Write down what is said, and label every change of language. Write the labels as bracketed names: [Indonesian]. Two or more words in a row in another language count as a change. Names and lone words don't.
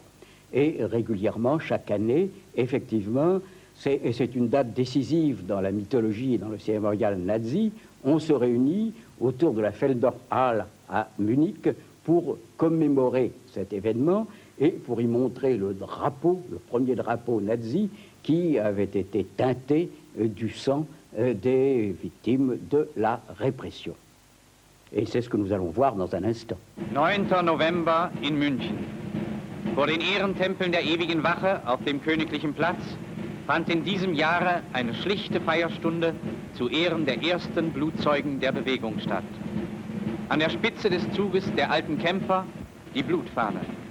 [French] Et régulièrement, chaque année, effectivement, et c'est une date décisive dans la mythologie et dans le cérémonial nazi, on se réunit autour de la Feldherrnhalle à Munich pour commémorer cet événement et pour y montrer le drapeau, le premier drapeau nazi qui avait été teinté du sang des victimes de la répression. Et c'est ce que nous allons voir dans un instant. [German] 9. November in München. Vor den Ehrentempeln der ewigen Wache auf dem Königlichen Platz fand in diesem Jahre eine schlichte Feierstunde zu Ehren der ersten Blutzeugen der Bewegung statt. An der Spitze des Zuges der alten Kämpfer die Blutfahne.